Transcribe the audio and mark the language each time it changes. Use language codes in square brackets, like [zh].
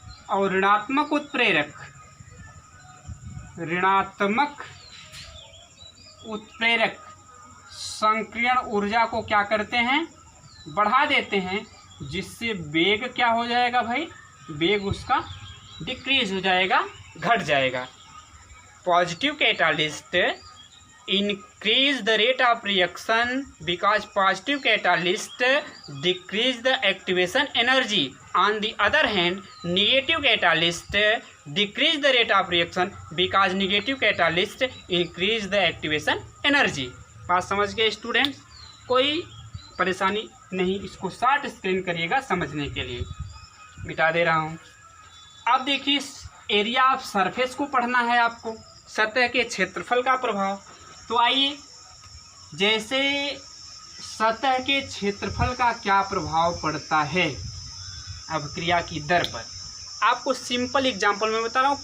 [hi] और ऋणात्मक उत्प्रेरक, ऋणात्मक उत्प्रेरक संकीर्ण ऊर्जा को क्या करते हैं, बढ़ा देते हैं, जिससे वेग क्या हो जाएगा भाई, वेग उसका डिक्रीज हो जाएगा, घट जाएगा। [en] Positive catalyst increase the rate of reaction because positive catalyst decrease the activation energy. On the other hand, negative catalyst decrease the rate of reaction because negative catalyst increase the activation energy. [hi] बात समझ गए students? कोई परेशानी नहीं, इसको short screen करिएगा समझने के लिए। मिटा दे रहा हूँ। अब देखिए, एरिया ऑफ सरफेस को पढ़ना है आपको, सतह के क्षेत्रफल का प्रभाव। तो आइए, जैसे सतह के क्षेत्रफल का क्या प्रभाव पड़ता है अभिक्रिया की दर पर, आपको सिंपल एग्जांपल में बता रहा हूँ।